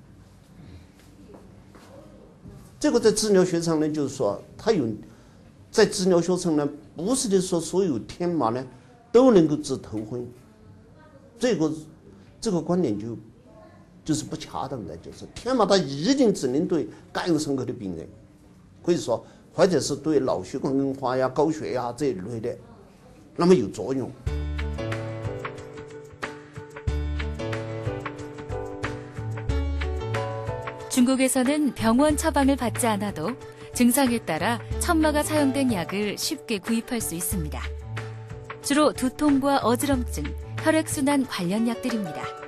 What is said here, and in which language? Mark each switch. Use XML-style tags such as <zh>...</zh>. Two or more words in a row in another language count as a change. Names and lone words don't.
<zh>这个在治疗学上呢，就是说它有在治疗学上呢，不是的说所有天麻呢都能够治头昏，这个观点就是不恰当的，就是天麻它一定只能对肝有伤口的病人，可以说或者是对脑血管硬化呀、高血压这一类的，那么有作用。</zh> <ko>중국에서는 병원 처방을 받지 않아도 증상에 따라 천마가 사용된 약을 쉽게 구입할 수 있습니다. 주로 두통과 어지럼증, 혈액순환 관련 약들입니다.</ko>